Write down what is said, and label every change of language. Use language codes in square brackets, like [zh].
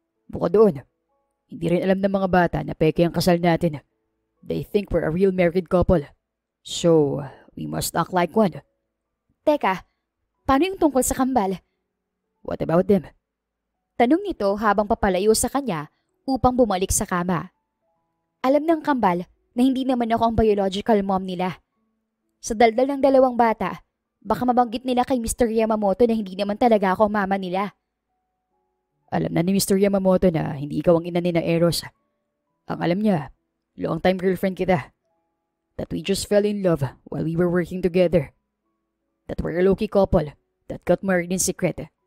[tl] Bukod doon, hindi rin alam ng mga bata na peke ang kasal natin. [en] They think we're a real married couple. So, we must act like one. [tl] Teka, paano yung tungkol sa kambal? [en] What about them? [tl] Tanong nito habang papalayo sa kanya upang bumalik sa kama. Alam ng kambal na hindi naman ako ang biological mom nila. Sa daldal ng dalawang bata, baka mabanggit nila kay Mr. Yamamoto na hindi naman talaga ako mama nila. Alam na ni Mr. Yamamoto na hindi ikaw ang ina ni na Eros. Ang alam niya, long-time girlfriend kita. [en] That we just fell in love while we were working together. That we're a low-key couple that got married in secret.